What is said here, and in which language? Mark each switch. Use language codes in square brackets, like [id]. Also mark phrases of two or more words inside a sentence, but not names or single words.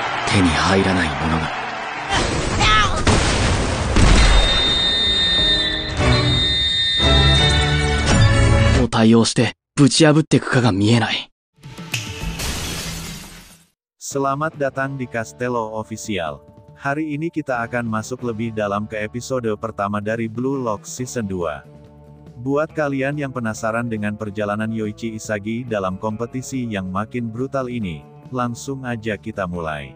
[ja] 手に入らないものが。どう対応してぶち破っていくかが見えない。 [id] Selamat datang di Castello Official. Hari ini kita akan masuk lebih dalam ke episode pertama dari Blue Lock Season 2. Buat kalian yang penasaran dengan perjalanan Yoichi Isagi dalam kompetisi yang makin brutal ini, langsung aja kita mulai.